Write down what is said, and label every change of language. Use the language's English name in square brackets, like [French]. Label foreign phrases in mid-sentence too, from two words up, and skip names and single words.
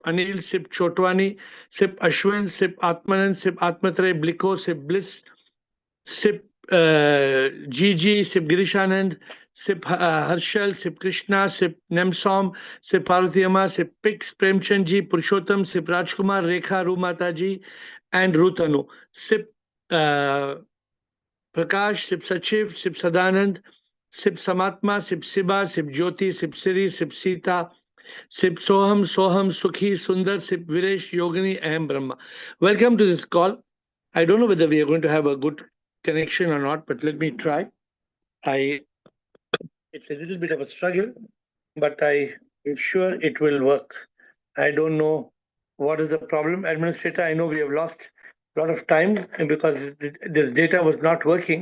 [English] Anil, Sip Chotwani, Sip Ashwin, Sip Atmanand, Sip Atmatre, Bliko, Sip Bliss, Sip Gigi, Sip Girishanand, Sip Harshal, Sip Krishna, Sip Nemsom, Sip Parvatiyama, Sip Pix, Premchandji, Purushottam, Sip Rajkumar, Rekha, Rumataji, and Rutanu. Sip Prakash, Sip Sachiv, Sip Sadanand, Sip Samatma, Sip Siba, Sip Jyoti, Sip Siri, Sip Sita, Sip Soham, Soham, Sukhi, Sundar, Sip Viresh, Yogini, [Sanskrit] Aham Brahma. [English] Welcome to this call. I don't know whether we are going to have a good connection or not, but let me try. It's a little bit of a struggle, but I am sure it will work. I don't know what is the problem. Administrator, I know we have lost a lot of time because this data was not working.